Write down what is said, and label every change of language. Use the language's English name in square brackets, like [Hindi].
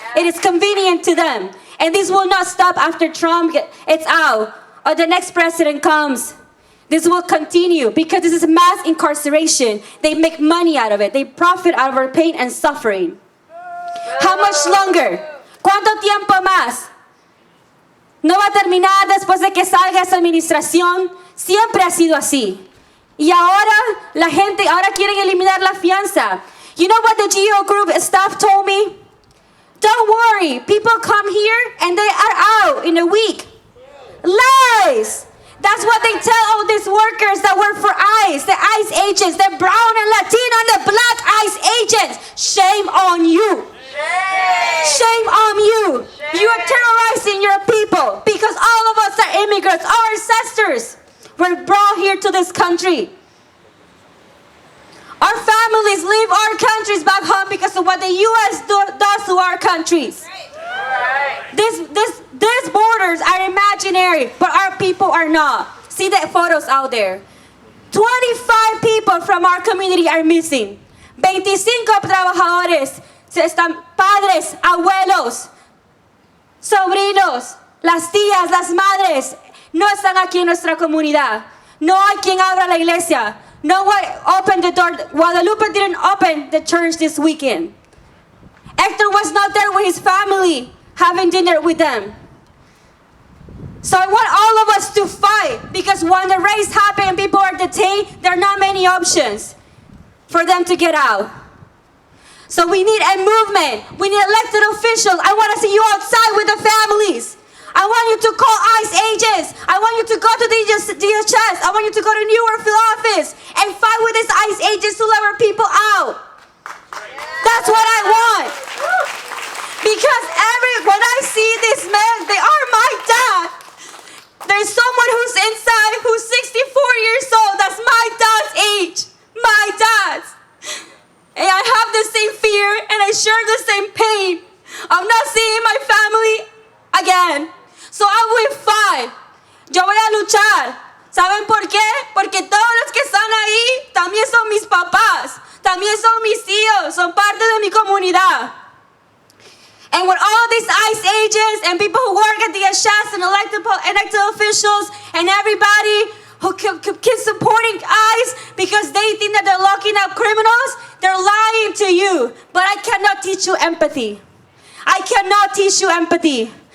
[English] It is convenient to them. And this will not stop after Trump it's out or the next president comes. This will continue because this is mass incarceration. They make money out of it. They profit out of our pain and suffering. How much longer? [Spanish] ¿Cuánto tiempo más? No va a terminar después de que salga esa administración. Siempre ha sido así. Y ahora la gente, ahora quieren eliminar la fianza. [English] You know what the GEO group staff told me? Don't worry, people come here and they are out in a week. Lies! That's what they tell all these workers that work for ICE, the ICE agents, the brown and Latino and the black ICE agents. Shame on you. Shame on you. You are terrorizing your people because all of us are immigrants. Our ancestors were brought here to this country. Our families leave our countries back home because of what the U.S. does to our countries. These borders are imaginary, but our people are not. See the photos out there. 25 people from our community are missing. [Spanish] 25 trabajadores, están padres, abuelos, sobrinos, las tías, las madres, no están aquí en nuestra comunidad. No hay quien abra la iglesia. [English] No one opened the door. Guadalupe didn't open the church this weekend. Hector was not there with his family, having dinner with them. So I want all of us to fight because when the race happens and people are detained, there are not many options for them to get out. So we need a movement. We need elected officials. I want to see you outside with the families. I want you to call ICE agents. I want you to go to the DHS. I want you to go to Newark office and fight with these ICE agents to let our people out. That's what I want. Because when I see these men, they are my dad. There's someone who's inside who's 64 years old. That's my dad's age. My dad's. And I have the same fear and I share the same pain of not seeing my family again. So I will fight. [Spanish] Yo voy a luchar. ¿Saben por qué? Porque todos los que están ahí también son mis papás. También son mis tíos. Son parte de mi comunidad. [English] And with all these ICE agents and people who work at the DHS and elected officials and everybody who keep supporting ICE because they think that they're locking up criminals, they're lying to you. But I cannot teach you empathy. I cannot teach you empathy.